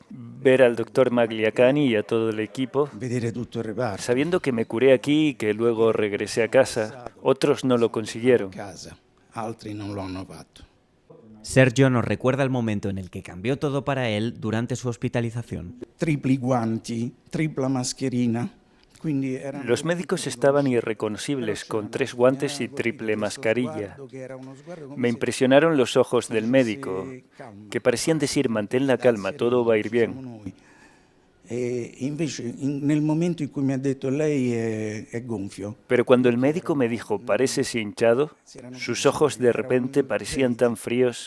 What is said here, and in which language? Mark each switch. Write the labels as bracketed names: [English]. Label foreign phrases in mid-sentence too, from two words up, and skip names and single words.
[Spanish] Ver al doctor Magliacani y a todo el equipo, sabiendo que me curé aquí y que luego regresé a casa. Otros no lo consiguieron. Sergio nos recuerda el momento en el que cambió todo para él durante su hospitalización. [Italian] Tripli guanti, tripla mascherina. [Spanish] Los médicos estaban irreconocibles, con 3 guantes y triple mascarilla. Me impresionaron los ojos del médico, que parecían decir: mantén la calma, todo va a ir bien. Pero cuando el médico me dijo: pareces hinchado, sus ojos de repente parecían tan fríos.